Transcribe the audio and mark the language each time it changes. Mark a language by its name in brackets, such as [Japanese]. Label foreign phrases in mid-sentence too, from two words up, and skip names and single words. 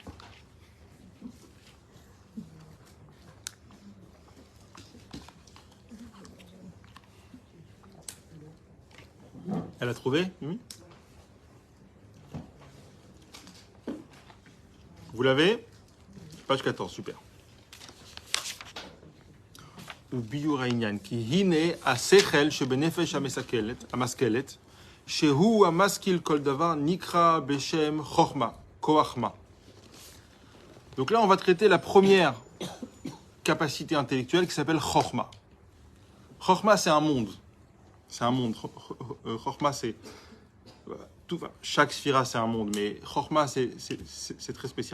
[French] Elle a trouvé? Vous l'avez? Page 14, super. [Hebrew] וביאור העניין, כי הנה השכל שבנפש המשכלת, שהוא המשכיל כל דבר, נקרא בשם חוכמה, כוח מה. [French] Donc là, on va traiter la première capacité intellectuelle qui s'appelle Chorma. Chorma, c'est un monde. C'est un monde. Chokhmah, c'est... chaque sphira, c'est un monde, mais Chokhmah, c'est très spécial.